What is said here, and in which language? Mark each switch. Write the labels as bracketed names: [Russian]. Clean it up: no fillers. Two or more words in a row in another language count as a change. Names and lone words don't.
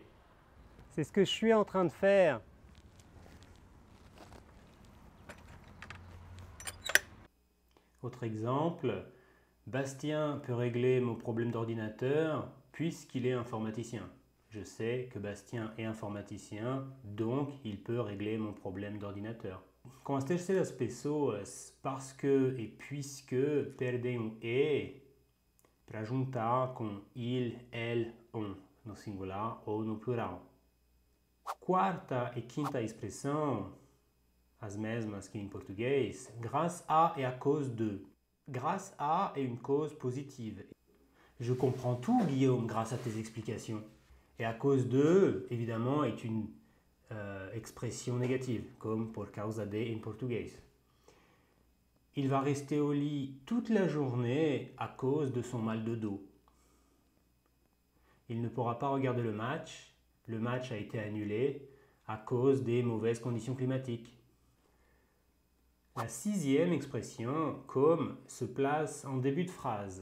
[French] C'est ce que je suis en train de faire. Autre exemple, Bastien peut régler mon problème d'ordinateur puisqu'il est informaticien. Je sais que Bastien est informaticien, donc il peut régler mon problème d'ordinateur. [Portuguese] Com as terceiras pessoas, [French] parce que [Portuguese] e puisque perdem o e para juntar com il, elle, on, no singular ou no plural. Quarta e quinta expressão, as mesmas que em português, [French] grâce à et à cause de. Grâce à est une cause positive. Je comprends tout, Guillaume, grâce à tes explications. Et à cause de, évidemment, est une expression négative, comme [Portuguese] por causa de [French] en portugais. Il va rester au lit toute la journée à cause de son mal de dos. Il ne pourra pas regarder le match. Le match a été annulé à cause des mauvaises conditions climatiques. La sixième expression, comme, se place en début de phrase.